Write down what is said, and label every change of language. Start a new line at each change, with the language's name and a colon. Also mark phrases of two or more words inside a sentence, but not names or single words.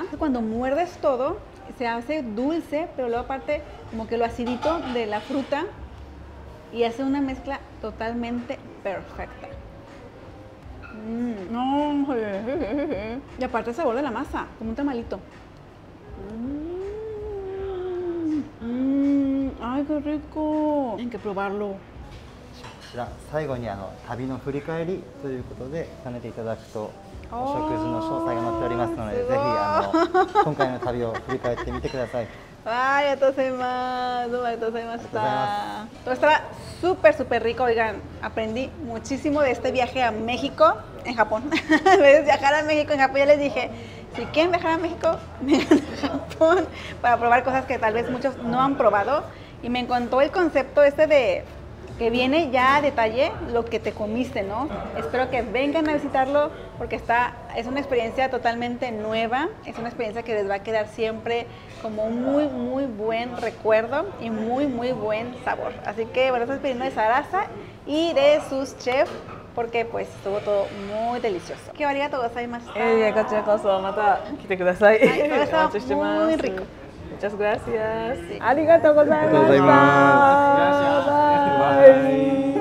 Spanish: Cuando muerdes todo, se hace dulce, pero luego aparte como que lo acidito de la fruta y hace una mezcla totalmente perfecta. Y aparte el sabor de la masa, como un tamalito. ¡Ay, qué rico! Tienen que probarlo.
Japanese: こちら最後に旅の振り返りということで兼ねていただくとお食事の詳細が載っておりますので、ぜひ今回の旅を振り返ってみてください。
Spanish: ¡Ay, todo estaba súper, súper rico. Oigan, aprendí muchísimo de este viaje a México, en Japón. En vez de viajar a México, en Japón, ya les dije, si quieren viajar a México, vengan a Japón para probar cosas que tal vez muchos no han probado. Y me encantó el concepto este de que viene ya a detalle lo que te comiste, ¿no? Espero que vengan a visitarlo porque es una experiencia totalmente nueva, es una experiencia que les va a quedar siempre como un muy, muy buen recuerdo y muy, muy buen sabor. Así que bueno, estoy pidiendo de Sarasa y de sus chefs porque pues estuvo todo muy delicioso.
Japanese: ¡Qué ありがとうございました! こちらこそまた来てください。はいお待ちしてます。
Spanish: muy rico. Muchas gracias.
Japanese: ありがとうございました。ありがとうございます。バイ。